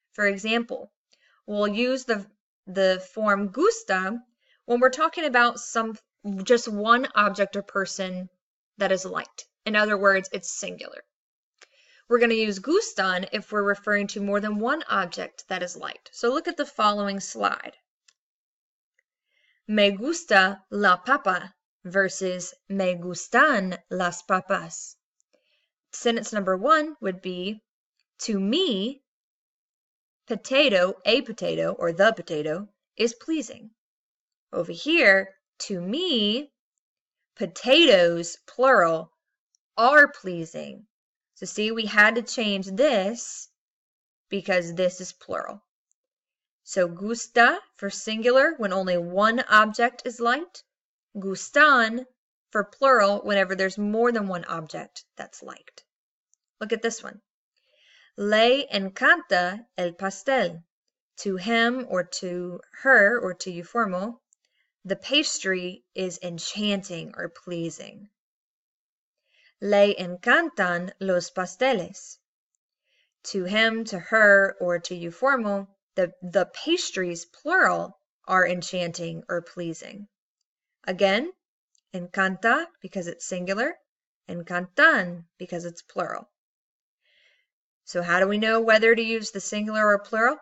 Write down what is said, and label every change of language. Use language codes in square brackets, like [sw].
[en] For example, we'll use the form gusta when we're talking about just one object or person that is liked. In other words, it's singular. We're going to use gustan if we're referring to more than one object that is liked. So look at the following slide. [es] Me gusta la papa versus me gustan las papas. [en] Sentence number 1 would be, to me, a potato, or the potato, is pleasing. Over here, to me, potatoes, plural, are pleasing. So see, we had to change this because this is plural. So gusta for singular when only one object is liked. Gustan for plural whenever there's more than one object that's liked. Look at this one. [es] Le encanta el pastel. [en] To him or to her or to you formal, the pastry is enchanting or pleasing. [es] Le encantan los pasteles. [en] To him, to her, or to you formal, the pastries, plural, are enchanting or pleasing. Again, encanta because it's singular. Encantan, because it's plural. So how do we know whether to use the singular or plural?